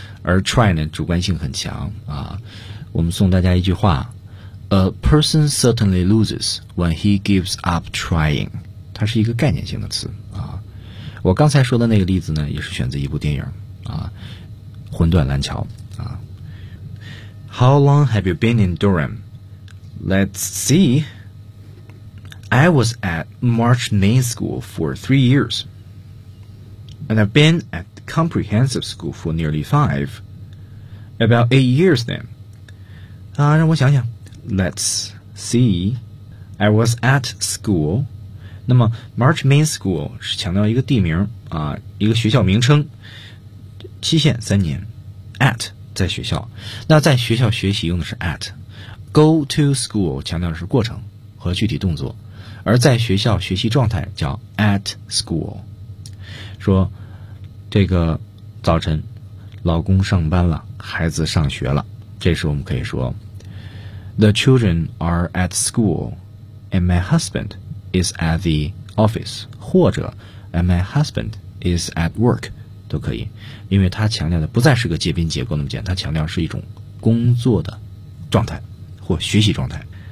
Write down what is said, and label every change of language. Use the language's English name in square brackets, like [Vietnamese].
[Chinese] 而 try 呢主观性很强啊，我们送大家一句话 [English] A person certainly loses when he gives up trying， [Chinese] 它是一个概念性的词啊。我刚才说的那个例子呢也是选择一部电影啊，魂断蓝桥啊。 [English] How long have you been in Durham? Let's see, I was at March Main School for 3 years and I've been atComprehensive school for nearly five. About 8 years then. [Chinese] 让我想想。 [English] Let's see. I was at school. [Chinese] 那么 March Main School 是强调一个地名啊，一个学校名称。期限三年。 At 在学校。那在学校学习用的是 at. Go to school 强调的是过程和具体动作。而在学校学习状态叫 at school. 说这个早晨老公上班了，孩子上学了，这时我们可以说 [English] The children are at school and my husband is at the office， [Chinese] 或者 [English] and my husband is at work [Chinese] 都可以，因为他强调的不再是个接宾结构那么简单，他强调是一种工作的状态或学习状态。